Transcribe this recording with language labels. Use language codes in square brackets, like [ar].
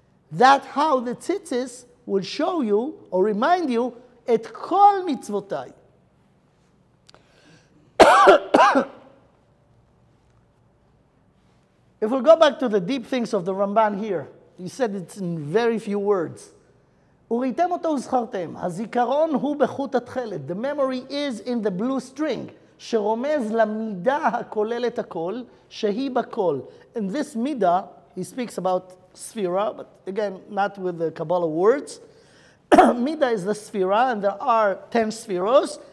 [en] That's how the tzitzis will show you or remind you [he] et kol mitzvotai. [en] If we go back to the deep things of the Ramban here, he said it's in very few words. [he] וראיתם אותו וזכרתם, הזיכרון הוא בחוט התכלת. [en] The memory is in the blue string, [he] שרומז למידה הכוללת הכל, שהיא בכל. [en] And this midah, he speaks about sphera, but again, not with the Kabbalah words. Midah is the sphera, and there are 10 spheros.